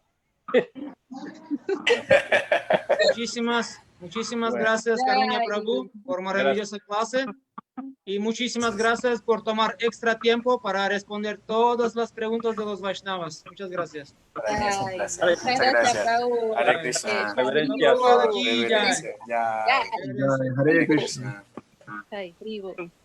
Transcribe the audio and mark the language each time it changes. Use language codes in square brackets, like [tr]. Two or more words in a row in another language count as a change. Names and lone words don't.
[es] Muchísimas Bueno. gracias, Karunya Prabhu, por maravillosa clase. Y muchísimas gracias por tomar extra tiempo para responder todas las preguntas de los Vaishnavas. Muchas gracias. Para mí es un Ay, placer. muchas Muchas gracias, gracias. Prabhu. Hare Krishna. Reverencias. [hi] Prabhupada ki jai. [es] Reverencias. Ya. Hare Hare Krishna. Krishna. Ay, tribu.